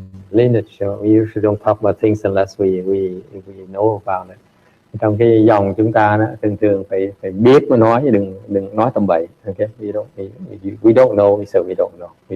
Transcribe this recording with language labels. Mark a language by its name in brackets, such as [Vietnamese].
[English] lineage, we usually don't talk about things unless we know about it. [Vietnamese] Trong cái dòng chúng ta đó, thường phải biết mới nói, chứ đừng nói tầm bậy. [English] Okay, we don't know, so we don't know.